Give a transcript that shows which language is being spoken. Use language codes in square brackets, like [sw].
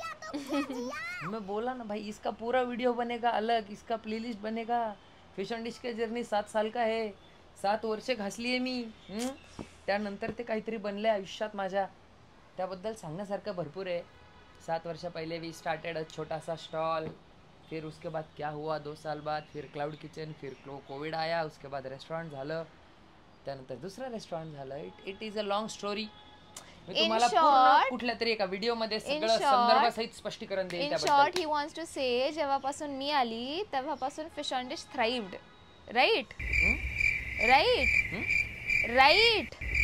[hi] मैं बोला ना भाई, इसका पूरा वीडियो बनेगा अलग, इसका प्लेलिस्ट बनेगा. फिश ऑन डिश का जर्नी 7 साल का है. [mr] 7 वर्ष घासली आहे मी. त्यानंतर ते काहीतरी बनले आयुष्यात माझ्या, त्याबद्दल सांगण्यासारखं भरपूर आहे. [hi] 7 वर्ष पहले [en] we started a [hi] छोटा सा स्टॉल, फिर उसके बाद क्या हुआ 2 साल बाद, फिर क्लाउड किचन, फिर कोविड आया, उसके बाद [mr] रेस्टोरेंट झालं, त्यानंतर दुसरं रेस्टोरेंट झालं. [en] It is a long story. [mr] मी तुम्हाला पूर्ण कुठल्या तरी एका व्हिडिओ मध्ये सगळं संदर्भासहित स्पष्टीकरण देईन त्याबद्दल. [en] in short he wants to say, [mr] जेव्हापासून मी आली तेव्हापासून [en] Fish on dish thrived. Right right right.